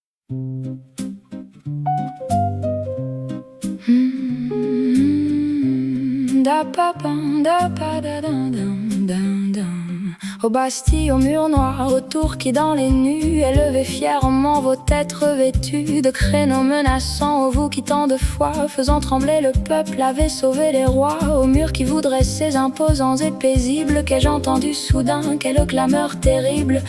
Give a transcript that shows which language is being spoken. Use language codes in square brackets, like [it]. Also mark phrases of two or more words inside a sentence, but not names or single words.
[fr] Da pa pam, da pa da dam dam dam dam. Aux Bastilles, aux murs noirs, autour qui dans les nues élevés fièrement vos têtes revêtues de créneaux menaçants, aux vous qui tant de fois, faisant trembler le peuple, avez sauvé les rois. Aux murs qui vous dressez imposants et paisibles, qu'ai-je entendu soudain, quelle clameur terrible.